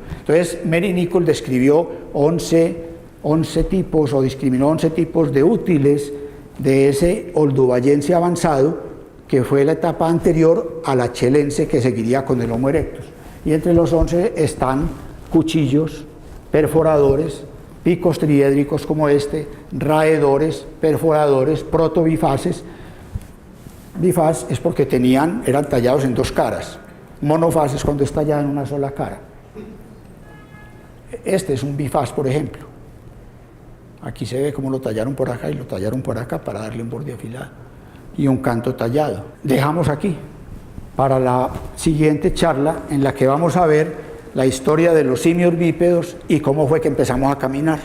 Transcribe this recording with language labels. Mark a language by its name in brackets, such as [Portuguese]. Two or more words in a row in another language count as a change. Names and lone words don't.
[Spanish] Entonces, Mary Nichols describió 11 tipos, o discriminó 11 tipos de útiles de ese oldubayense avanzado, que fue la etapa anterior al achelense que seguiría con el Homo erectus. Y entre los 11 están cuchillos, perforadores, picos triédricos como este, raedores, perforadores, protobifaces. Bifaz es porque eran tallados en 2 caras. Monofaz es cuando está tallado en una sola cara. Este es un bifaz, por ejemplo. Aquí se ve cómo lo tallaron por acá y lo tallaron por acá para darle un borde afilado. Y un canto tallado. Dejamos aquí para la siguiente charla, en la que vamos a ver la historia de los simios bípedos y cómo fue que empezamos a caminar.